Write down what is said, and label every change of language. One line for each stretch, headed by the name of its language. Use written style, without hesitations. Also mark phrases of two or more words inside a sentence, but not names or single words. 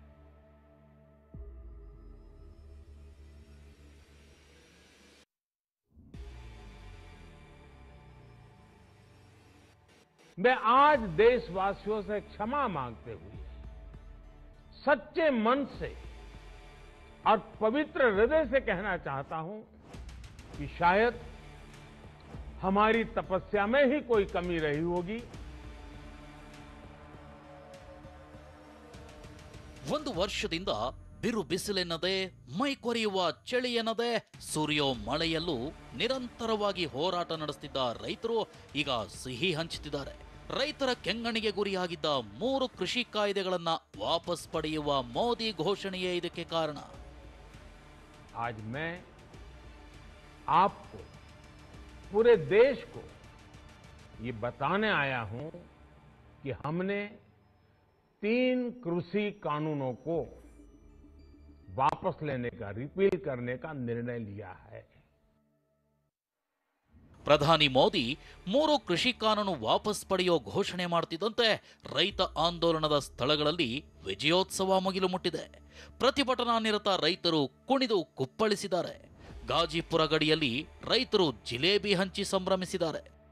Hindi: मैं आज देशवासियों से क्षमा मांगते हुए सच्चे मन से और पवित्र हृदय से कहना चाहता हूं कि शायद हमारी तपस्या में ही कोई कमी रही होगी।
Kannada: ಒಂದು ವರ್ಷದಿಂದ ಬಿರು ಬಿಸಿಲೆನ್ನದೆ, ಮೈ ಕೊರೆಯುವ ಚಳಿ ಎನ್ನದೆ, ಸುರಿಯೋ ಮಳೆಯಲ್ಲೂ ನಿರಂತರವಾಗಿ ಹೋರಾಟ ನಡೆಸುತ್ತಿದ್ದ ರೈತರು ಈಗ ಸಿಹಿ ಹಂಚುತ್ತಿದ್ದಾರೆ. ರೈತರ ಕೆಂಗಣಿಗೆ ಗುರಿಯಾಗಿದ್ದ 3 ಕೃಷಿ ಕಾಯ್ದೆಗಳನ್ನ ವಾಪಸ್ ಪಡೆಯುವ ಮೋದಿ ಘೋಷಣೆಯೇ ಇದಕ್ಕೆ ಕಾರಣ.
Hindi: आज मैं आपको, पूरे देश को ये बताने आया हूं कि हमने 3 कृषि कानूनों को वापस लेने का, रिपील करने का निर्णय लिया है।
Kannada: ಪ್ರಧಾನಿ ಮೋದಿ 3 ಕೃಷಿ ಕಾನೂನು ವಾಪಸ್ ಪಡೆಯೋ ಘೋಷಣೆ ಮಾಡುತ್ತಿದ್ದಂತೆ ರೈತ ಆಂದೋಲನದ ಸ್ಥಳಗಳಲ್ಲಿ ವಿಜಯೋತ್ಸವ ಮುಗಿಲು ಮುಟ್ಟಿದೆ. ಪ್ರತಿಭಟನಾ ನಿರತ ರೈತರು ಕುಣಿದು ಕುಪ್ಪಳಿಸಿದ್ದಾರೆ. ಗಾಜಿಪುರ ಗಡಿಯಲ್ಲಿ ರೈತರು ಜಿಲೇಬಿ ಹಂಚಿ ಸಂಭ್ರಮಿಸಿದ್ದಾರೆ.